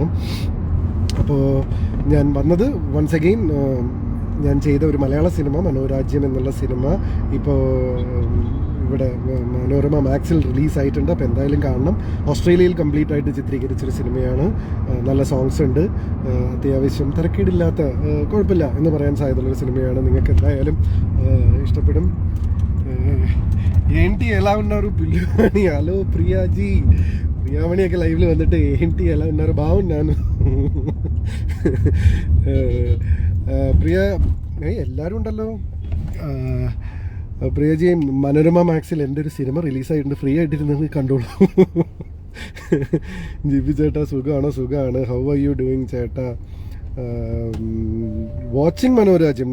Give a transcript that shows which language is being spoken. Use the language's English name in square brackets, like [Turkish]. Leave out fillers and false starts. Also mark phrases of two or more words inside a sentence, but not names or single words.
[Malayalam] അപ്പോൾ ഞാൻ വന്നത് [English] once again [Malayalam] ഞാൻ ചെയ്ത ഒരു മലയാള സിനിമ മനോരാജ്യം എന്നുള്ള സിനിമ ഇപ്പോൾ ഇവിടെ മനോരമ മാക്സിൽ റിലീസായിട്ടുണ്ട്. അപ്പോൾ എന്തായാലും കാണണം. ഓസ്ട്രേലിയയിൽ കംപ്ലീറ്റ് ആയിട്ട് ചിത്രീകരിച്ചൊരു സിനിമയാണ്. നല്ല സോങ്സ് ഉണ്ട്. അത്യാവശ്യം തിരക്കേടില്ലാത്ത, കുഴപ്പമില്ല എന്ന് പറയാൻ സാധ്യതയുള്ളൊരു സിനിമയാണ്. നിങ്ങൾക്ക് എന്തായാലും ഇഷ്ടപ്പെടും. [Telugu] ఏంటి ఎలా ఉన్నారు పిల్లవాణి? హలో ప్రియాజీ, ప్రియామణిയൊക്കെ లైవ్లో വന്നിട്ട് ఏంటి ఎలా ఉన్నారు? బాగున్నాను പ്രിയ. [Malayalam] എല്ലാവരും ഉണ്ടല്ലോ. പ്രിയജി, മനോരമ മാക്സിൽ എൻ്റെ ഒരു സിനിമ റിലീസായിട്ടുണ്ട്. ഫ്രീ ആയിട്ടിരുന്നത് കണ്ടോളൂ. ജിബി ചേട്ടാ സുഖമാണ്. [English] How are you doing ചേട്ടാ? Watching മനോരാജ്യം.